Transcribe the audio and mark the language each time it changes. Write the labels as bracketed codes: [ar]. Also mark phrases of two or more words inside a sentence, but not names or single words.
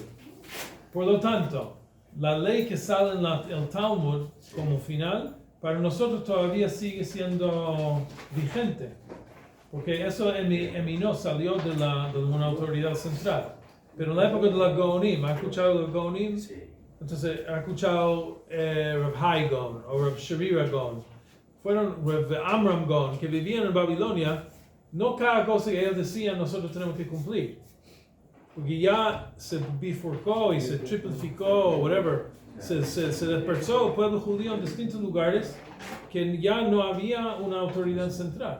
[es] Por lo tanto, la ley que sale en el Talmud como final, para nosotros todavía sigue siendo vigente, porque eso eminó, salió de una autoridad central. Pero en la época de la Gaonim, ¿ha escuchado de los Gaonim? Sí. Entonces, ¿ha escuchado Rav Hai Gaon o Rav Sherira Gaon? Fueron Rav Amram Gaon, que vivían en Babilonia. No cada cosa que ellos decían nosotros tenemos que cumplir, porque ya se bifurcó y se triplificó o whatever, se dispersó el pueblo judío en distintos lugares que ya no había una autoridad central.